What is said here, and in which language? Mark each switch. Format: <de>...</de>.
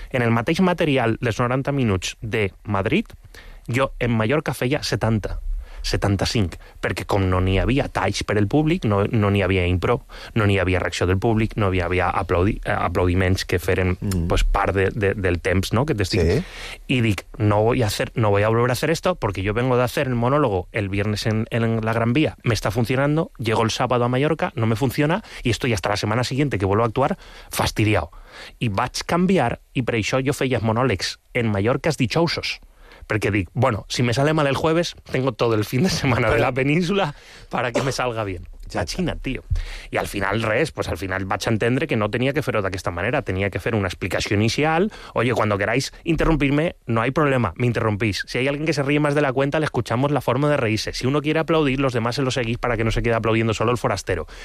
<ca>En el mateix material dels 90 minuts de Madrid, jo en Mallorca feia 70. 75, perquè com no n'hi havia talls per al públic, no n'hi havia impro, no n'hi havia reacció del públic, no n'hi havia aplaudiments que feren pues, part del temps, no?, que t'estic. Sí. I dic,</ca> <es>no voy a volver a hacer esto, perquè jo vengo de hacer el monólogo el viernes en la Gran Vía, me está funcionando, llego el sábado a Mallorca, no me funciona, y estoy hasta la semana siguiente que vuelvo a actuar fastidiado.</es> <ca>I vaig canviar, i per això jo feia monòlegs en Mallorca es dichosos. Perquè dic,</ca> <es>bueno, si me sale mal el jueves, tengo todo el fin de semana de la península para que me salga bien. A Xina, tío.</es> <ca>I al final res, pues al final vaig entendre que no tenia que fer-ho d'aquesta manera, tenia que fer una explicació inicial.</ca> <es>Oye, cuando queráis interrumpirme, no hay problema, me interrumpís. Si hay alguien que se ríe más de la cuenta, le escuchamos la forma de reírse. Si uno quiere aplaudir, los demás se lo seguís para que no se quede aplaudiendo solo el forastero.</es>